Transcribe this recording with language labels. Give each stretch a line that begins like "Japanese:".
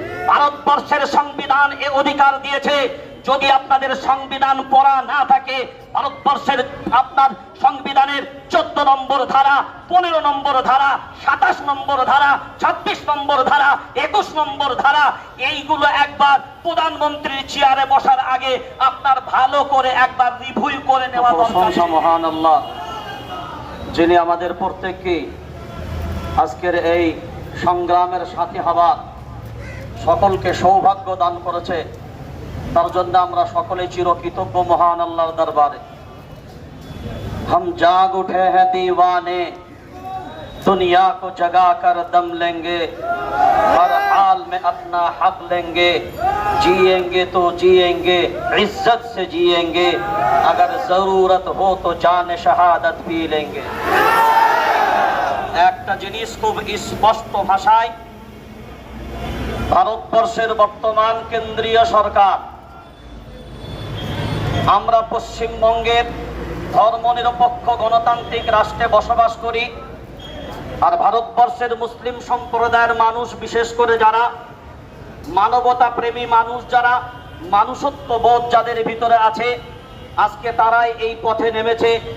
Bangla: ভারতবর্ষের সংবিধান এ অধিকার দিয়েছে। যদি আপনাদের সংবিধান পড়া না থাকে, ভারতবর্ষের আপনার সংবিধানের 14 নম্বর ধারা, 15 নম্বর ধারা, 27 নম্বর ধারা, 26 নম্বর ধারা, 21 নম্বর ধারা, এইগুলো একবার প্রধানমন্ত্রীর চেয়ারে বসার আগে আপনার ভালো করে একবার রিভিউ করে নেওয়া দরকার। সুবহানাল্লাহ, যিনি আমাদের প্রত্যেককে আজকের এই সংগ্রামের সাথী হওয়া সকলকে সৌভাগ্য দান করেছে, তার জন্য আমরা সকলে চিরকৃতজ্ঞ মহান আল্লাহর দরবারে।
Hindi: हम जाग उठे हैं दीवाने, दुनिया को जगा कर दम लेंगे, हर हाल में अपना हक लेंगे, जिएंगे तो जिएंगे इज्जत से जिएंगे, अगर जरूरत हो तो जान शहादत भी लेंगे।
Bangla: একটা জিনিস খুব স্পষ্ট ভাষায়, ভারতবর্ষের বর্তমান কেন্দ্রীয় সরকার, আমরা পশ্চিমবঙ্গের ধর্মনিরপেক্ষ গণতান্ত্রিক রাষ্ট্রে বসবাস করি, আর ভারতবর্ষের মুসলিম সম্প্রদায়ের মানুষ, বিশেষ করে যারা মানবতা প্রেমী মানুষ, যারা মানুষত্ববোধ যাদের ভিতরে আছে, আজকে তারাই এই পথে নেমেছে।